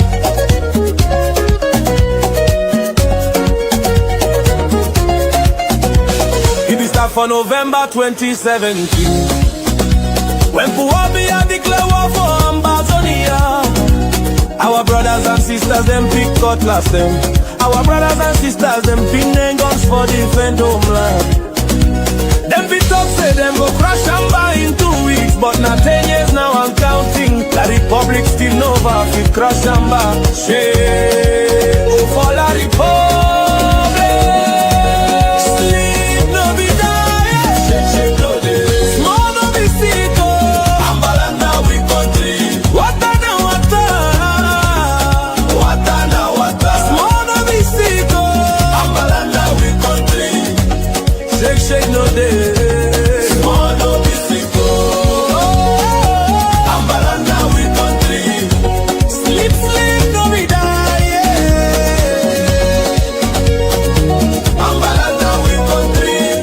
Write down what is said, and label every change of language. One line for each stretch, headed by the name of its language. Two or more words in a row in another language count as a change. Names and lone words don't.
Cameroon Pidgin: It is start for November 2017 when Puwabia declare war for Ambazonia. Our brothers and sisters them pick cutlass them. Our brothers and sisters them pin guns for defend homeland. Them be talk say them go crash Amba in 2 weeks, but not 10 years now I'm counting. La Republic still nova fit crash Amba. Shame for La Republic. Sleep no be die. Shake no day. Small no be sick. Ambalanda we country. Wata na wata. Wata na wata. Small no be sick. Ambalanda we country. Shake no day. Small no be sick. Ambalanda we country. Sleep no be die. Ambalanda we country.